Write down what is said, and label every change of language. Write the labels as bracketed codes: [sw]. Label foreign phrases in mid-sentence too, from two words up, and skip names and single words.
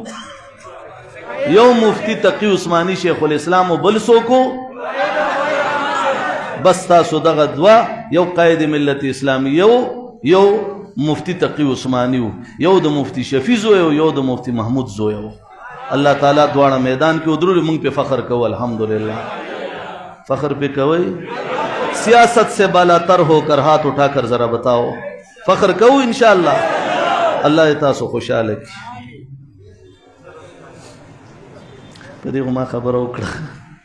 [ps] یو مفتی تقی عثماني شیخ الاسلام او بل څوکو؟ بس تاسو دغه دوه، یو قائد ملت اسلامی یو مفتی تقی عثماني و، یو د مفتی شفیع زوی و، یو د مفتی محمود زوی و. اللہ تعالیٰ دواړه میدان کې ودرولې. مونږ پہ فخر کو الحمدللہ. فخر پہ کوئی؟ [ur] سیاست سے بالاتر ہو کر ہاتھ اٹھا کر ذرا بتاؤ فخر کو انشاءاللہ. [ps] اللہ تاسو خوشحاله کی. په دې ما خبره وکړه.